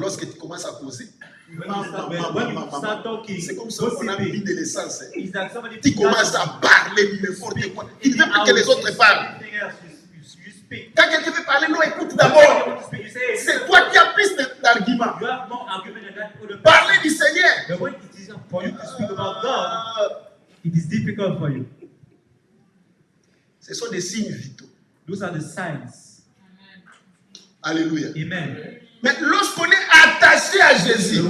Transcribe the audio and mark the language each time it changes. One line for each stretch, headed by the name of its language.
French: lorsque tu commences à causer,
English: When you start talking,
French: c'est comme ça qu'on a mis de l'essence.
English: it's like somebody
French: Tu commences à parler n'importe quoi. Tu ne veux plus que les autres parlent.
English: You speak.
French: Quand quelqu'un veut parler, non, écoute
English: You
French: d'abord.
English: want to speak, you say,
French: C'est toi qui as plus d'arguments.
English: you have more argument than that other person.
French: Parlez du Seigneur.
English: But when it is for you to speak about God, it is difficult for you.
French: Ce sont des signes vitaux.
English: Those are the signs. Alléluia. Amen.
French: Mais lorsqu'on est attaché à Jésus,